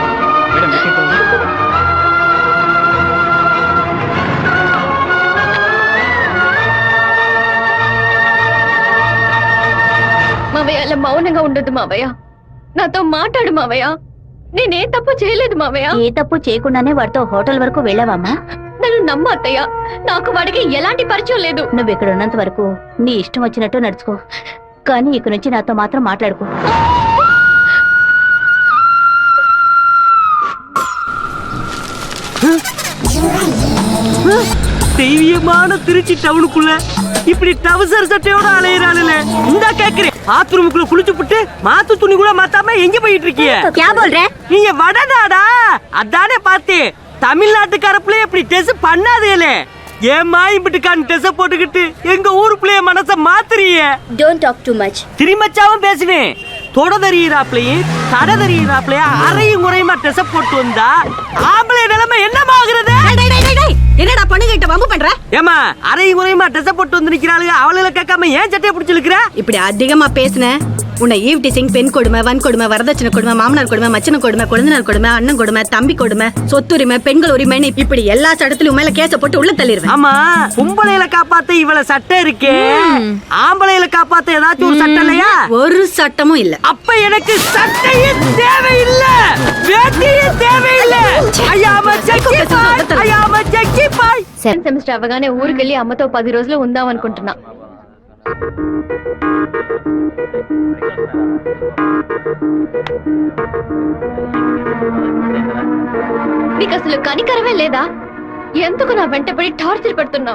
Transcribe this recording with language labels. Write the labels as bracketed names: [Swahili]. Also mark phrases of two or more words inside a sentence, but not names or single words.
[Telugu] మావయ్య, అలా మౌనంగా ఉండదు మావయ్య. నాతో మాట్లాడు మావయ్య. నేనే తప్పు చేయలేదు మావయ్య. ఏ తప్పు చేయకుండానే వాడితో హోటల్ వరకు వెళ్ళావమ్మా? నన్ను నమ్ము అత్తయ్య. నాకు వాడికి ఎలాంటి పరిచయం లేదు. నువ్వు ఇక్కడ ఉన్నంత వరకు నీ ఇష్టం వచ్చినట్టు నడుచుకో, కానీ ఇక నుంచి నాతో మాత్రం మాట్లాడుకో. [Tamil] தெய்வீகமான திருச்சி டவுனுக்குள்ள இப்படி டவுசர் சட்டையோட அலையிறாளே. இந்த கேக்குறேன், பாத்ரூமுக்குள்ள குளிச்சு புட்டு மாத்து துணி கூட மாத்தாம எங்க போயிட்டு இருக்கிய? [Hindi] क्या बोल रहे? [Tamil] நீங்க வடநாடா? அதானே பார்த்தேன். தமிழ்நாட்டுக்காரப்புல இப்படி டெஸ் பண்ணாதேலே. ஏமா இப்படிக்கான டெஸ் போட்டுக்கிட்டு எங்க ஊருக்குள்ளே மனச மாத்துறிய? [English] Don't talk too much. [Tamil] திருமச்சாவும் பேசுவேன். தொடதறியிறாப்லையும் தடதறியிறாப்லையும் அறையும் குறையுமா டெஸ் போட்டு வந்தா ஆம்பளை நிலைமை என்னமாகிறது? என்னடா பொண்ணுகிட்ட வம்பு பண்ற? ஏமா அறையும் குறையுமா டெஸ் போட்டு வந்து நிக்கிறாளுங்க, அவளை கேட்காம ஏன் சட்டையை பிடிச்சு இழுக்கிற? இப்படி அதிகமா பேசுன உன்னை [English] eve teasing, [Tamil] பெண் கொடுமை, வன் கொடுமை, வரதட்சணை கொடுமை, மாமனார் கொடுமை, மச்சன கொடுமை, குழந்தைனார் கொடுமை, அண்ணன் கொடுமை, தம்பி கொடுமை, சொத்துரிமை, பெண்கள் உரிமைன்னு இப்படி எல்லா சட்டத்திலும் மேல கேஸ போட்டு உள்ள தள்ளிடுவேன். ஆமா, பொம்பளையில காப்பாத்த இவள சட்டம் இருக்கே, ஆம்பளையில காப்பாத்த ஏதாச்சும் ஒரு சட்டம் இல்லையா? ஒரு சட்டமும் இல்ல. அப்ப எனக்கு சட்டையே தேவையில்ல, வேட்டியே தேவையில்ல. [English] I am Jakki Bhai, I am Jakki Bhai. [Telugu] సెమిస్టర్ అవగానే ఊరికెళ్ళి అమ్మతో 10 రోజులు ఉందాం అనుకుంటున్నా. నీకు అసలు కనికరమే లేదా? ఎందుకు నా వెంటపడి టార్చర్ పెడుతున్నావు?